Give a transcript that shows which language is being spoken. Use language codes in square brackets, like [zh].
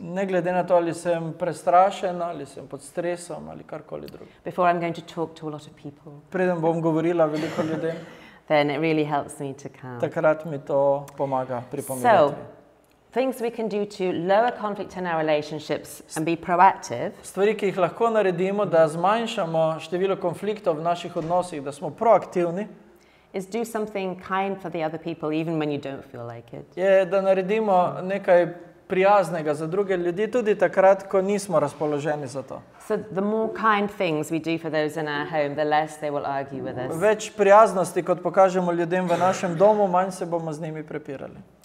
[sl] Ne glede na to, ali sem prestrašen, ali sem pod stresom, ali karkoli drugo. [en] Before I'm going to talk to a lot of people, [sl] Preden bom govorila veliko ljudem, [en] then it really helps me to calm. [sl] takrat mi to pomaga pri [en] So, [sl] pomiritvi. [en] things we can do to lower conflict in our relationships and be proactive [sl] Stvari, ki jih lahko naredimo, da zmanjšamo število konfliktov v naših odnosih, da smo proaktivni, [en] is do something kind for the other people even when you don't feel like it. [sl] je, da naredimo nekaj prijaznega za druge ljudi, tudi takrat, ko nismo razpoloženi za to. [en] So the more kind things we do for those in our home, the less they will argue with us. [sl] Več prijaznosti, kot pokažemo ljudem v našem domu, manj se bomo z njimi prepirali.